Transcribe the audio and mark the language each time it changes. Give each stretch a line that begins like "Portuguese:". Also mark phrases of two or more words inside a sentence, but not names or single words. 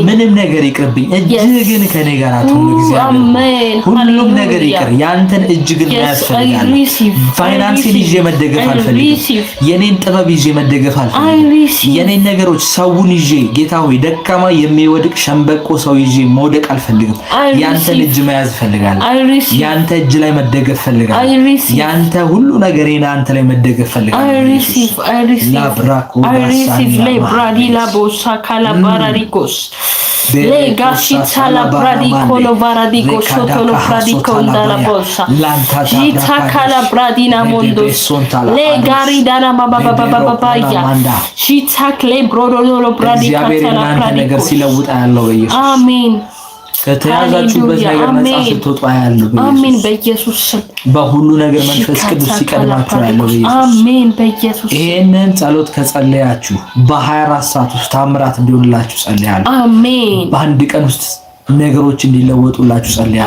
Amharic: ምንም ነገር ይቅርብኝ፣ እጅህ ግን ከኔ ጋር አትሁን። እግዚአብሔር ሁሉም ነገር ይቅር፣ ያንተን እጅ ግን ያስፈልጋል። ፋይናንስን ይዤ መደገፍ አልፈልግም። የኔን ጥበብ ይዤ መደገፍ አልፈልግም። የኔን ነገሮች ሰውን ይዤ ጌታ ሆይ ደካማ የሚወድቅ ሸምበቆ ሰው ይዤ መውደቅ አልፈልግም። ያንተን እጅ መያዝ ፈልጋለሁ። ያንተ እጅ ላይ መደገፍ ፈልጋለሁ። ያንተ ሁሉ ነገር አንተ ላይ መደገፍ ፈልጋለሁ። La bossa cala baradicos le gashita la bradico lo baradico sotto lo bradico dalla bossa gita cala bradina mondo le garidana baba ya gita cle brodo lo bradica la bradico amen ከተያዛችሁበት ነገር ነፃ ስትወጡ ያለው አሜን በኢየሱስ ስም በሁሉ ነገር መንፈስ ቅዱስ ሲቀድማችሁ ያለው በኢየሱስ አሜን በኢየሱስ ይሄንን ጸሎት ከጸለያችሁ በ24 ሰዓት ውስጥ ታምራት እንዲሆንላችሁ ጸልያለሁ። አሜን። በአንድ ቀን ውስጥ ነገሮች እንዲለወጡላችሁ ጸልያለሁ።